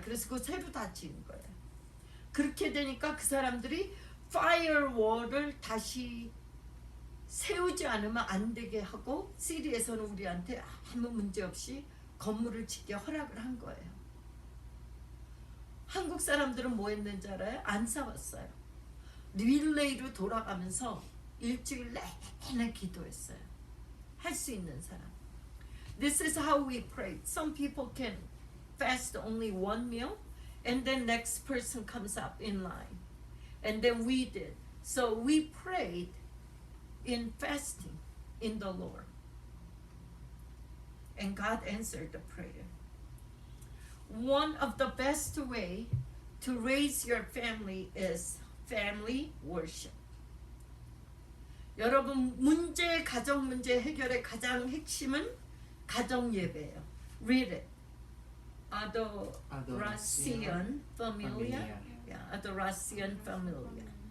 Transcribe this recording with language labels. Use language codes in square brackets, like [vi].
[ko] 그래서 그거 새로 다 지은 거예요. 그렇게 되니까 그 사람들이 파이어월을 다시 세우지 않으면 안 되게 하고 시리에서는 우리한테 아무 문제 없이 건물을 짓게 허락을 한 거예요. 한국 사람들은 뭐 했는지 알아요? 안 싸웠어요. 릴레이로 돌아가면서 일주일 내내 기도했어요. 할 수 있는 사람. [en] This is how we prayed. Some people can fast only one meal and then next person comes up in line. And then we did. So we prayed in fasting in the Lord. And God answered the prayer. One of the best way to raise your family is family worship. [ko] 여러분 가정 문제 해결의 가장 핵심은 가정 예배예요. [en] Read it. [es] Adoración familiar. Yeah, adoración familiar.